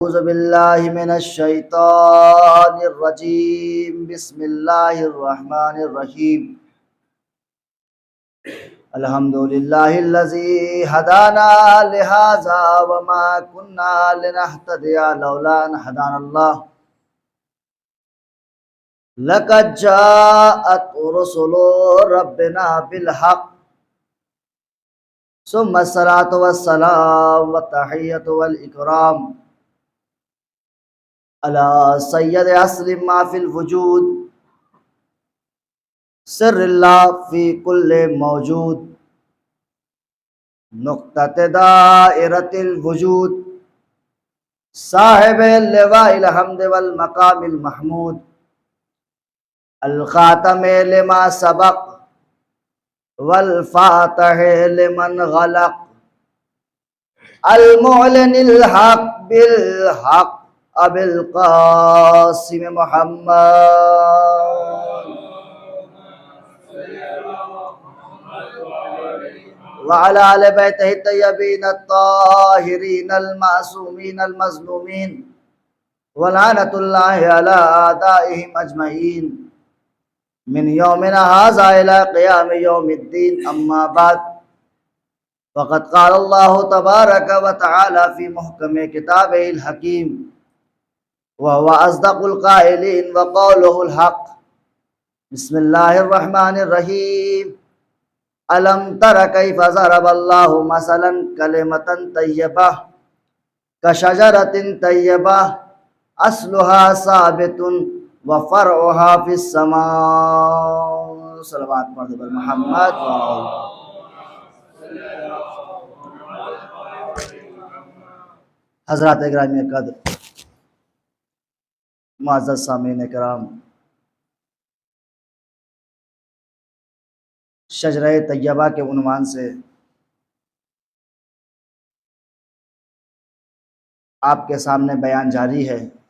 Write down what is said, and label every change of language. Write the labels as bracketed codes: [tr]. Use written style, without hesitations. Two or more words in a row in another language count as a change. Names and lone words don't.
[ar] أعوذ بالله من الشيطان الرجيم بسم الله الرحمن الرحيم الحمد لله الذي هدانا لهذا وما كنا لنهتدي لولا أن هدانا الله لقد جاءت رسل ربنا بالحق ثم الصلاة والسلام والتحية والإكرام على سيد أسلم ما في الوجود سر الله في كل موجود نقطة دائرة الوجود صاحب لواء الحمد والمقام المحمود الخاتم لما سبق والفاتح لمن غلق المعلن الحق بالحق أبي القاسم محمد وعلى آل بيته الطيبين الطاهرين المعصومين المظلومين ولعنة الله على أعدائهم أجمعين من يومنا هذا إلى قيام يوم الدين أما بعد فقد قال الله تبارك وتعالى في محكم كتابه الحكيم وهو أصدق القائلين وقوله الحق بسم الله الرحمن الرحيم ألم تر كيف ضرب الله مثلا كلمة طيبة كشجرة طيبة أصلها ثابت وفرعها في السماء. صلى الله عليه محمد. [ur] حضرات اکرام قدر، معزز سامعین کرام، شجرۂ طیبہ کے عنوان سے آپ کے سامنے بیان جاری ہے.